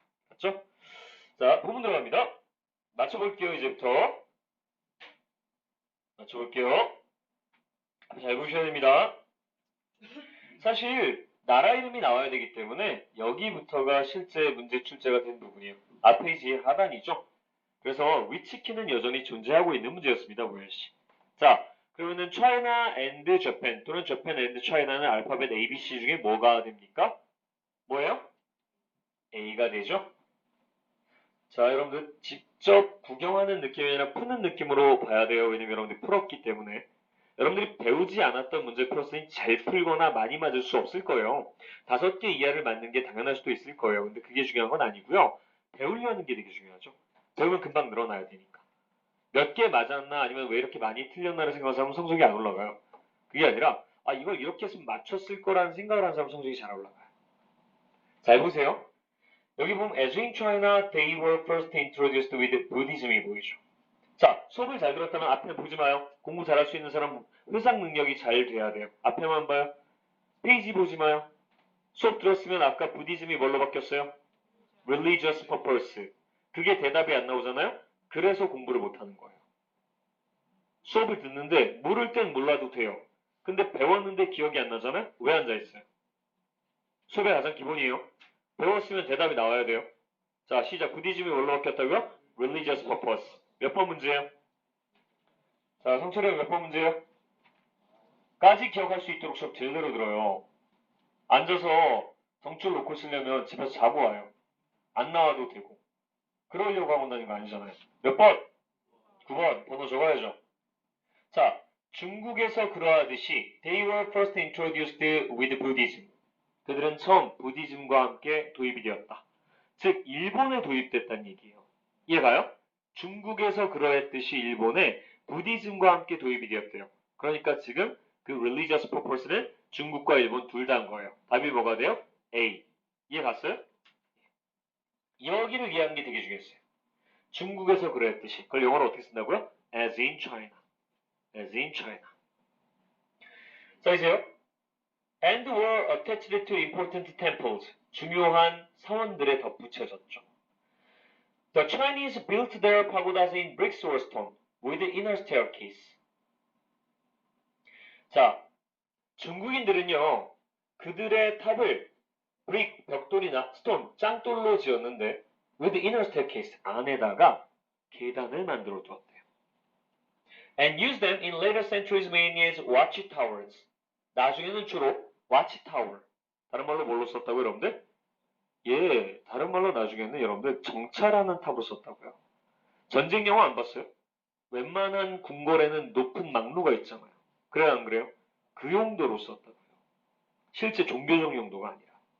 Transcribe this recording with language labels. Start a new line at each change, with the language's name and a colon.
Korean: 맞죠? 자, 부분 들어갑니다. 맞춰볼게요, 이제부터. 맞춰볼게요. 잘 보셔야 됩니다. 사실 나라 이름이 나와야 되기 때문에 여기부터가 실제 문제 출제가 된 부분이에요. 앞페이지 하단이죠. 그래서 위치키는 여전히 존재하고 있는 문제였습니다, 모현씨. 자, 그러면은 China and Japan 또는 Japan and China는 알파벳 A, B, C 중에 뭐가 됩니까? 뭐예요? A가 되죠? 자, 여러분들 직접 구경하는 느낌이 아니라 푸는 느낌으로 봐야 돼요. 왜냐면 여러분들이 풀었기 때문에. 여러분들이 배우지 않았던 문제 풀었으니 잘 풀거나 많이 맞을 수 없을 거예요. 5개 이하를 맞는 게 당연할 수도 있을 거예요. 근데 그게 중요한 건 아니고요. 배우려는 게 되게 중요하죠. 배우면 금방 늘어나야 되니까. 몇 개 맞았나 아니면 왜 이렇게 많이 틀렸나를 생각하는 사람은 성적이 안 올라가요. 그게 아니라 이걸 이렇게 했으면 맞췄을 거라는 생각을 하는 사람은 성적이 잘 올라가요. 잘 보세요.
English: 여기 보면 as in China they were first introduced with Buddhism이 보이죠.
Korean: 자, 수업을 잘 들었다면 앞에 보지 마요. 공부 잘할 수 있는 사람 회상 능력이 잘 돼야 돼요. 앞에만 봐요. 페이지 보지 마요. 수업 들었으면 아까 부디즘이 뭘로 바뀌었어요?
English: religious purpose.
Korean: 그게 대답이 안 나오잖아요? 그래서 공부를 못하는 거예요. 수업을 듣는데 모를 땐 몰라도 돼요. 근데 배웠는데 기억이 안 나잖아요? 왜 앉아있어요? 수업의 가장 기본이에요. 배웠으면 대답이 나와야 돼요. 자, 시작. 부디즘이 뭘로 바뀌었다고요?
English: religious purpose.
Korean: 몇 번 문제예요? 자, 성철이 형 몇 번 문제예요? 까지 기억할 수 있도록 수업 제대로 들어요. 앉아서 정줄 놓고 쓰려면 집에서 자고 와요. 안 나와도 되고. 그러려고 하고 온다는 거 아니잖아요. 몇 번? 9번. 번호 적어야죠. 자, 중국에서 그러하듯이
English: they were first introduced with Buddhism.
Korean: 그들은 처음 부디즘과 함께 도입이 되었다. 즉, 일본에 도입됐다는 얘기예요. 이해가요? 중국에서 그러했듯이 일본에 부디즘과 함께 도입이 되었대요. 그러니까 지금 그 religious purpose는 중국과 일본 둘 다인 거예요. 답이 뭐가 돼요? A. 이해 갔어요? 여기를 이해하는 게 되게 중요했어요. 중국에서 그러했듯이. 그걸 영어로 어떻게 쓴다고요?
English: As in China. As in China.
Korean: 자, 이제요.
English: And were attached to important temples.
Korean: 중요한 사원들에 덧붙여졌죠.
English: The Chinese built their pagodas in bricks or stone with inner staircase.
Korean: 자, 중국인들은요, 그들의 탑을 브릭, 벽돌이나 스톤, 짱돌로 지었는데
English: with inner staircase,
Korean: 안에다가 계단을 만들어 두었대요.
English: And used them in later centuries mainly as watchtowers.
Korean: 나중에는 주로 watchtower. 다른 말로 뭘로 썼다고요, 여러분들? 예, 다른 말로 나중에는 여러분들 정찰하는 탑을 썼다고요. 전쟁 영화 안 봤어요? 웬만한 궁궐에는 높은 막루가 있잖아요. 그래요, 안 그래요? 그 용도로 썼다고요. 실제 종교적 용도가 아니라.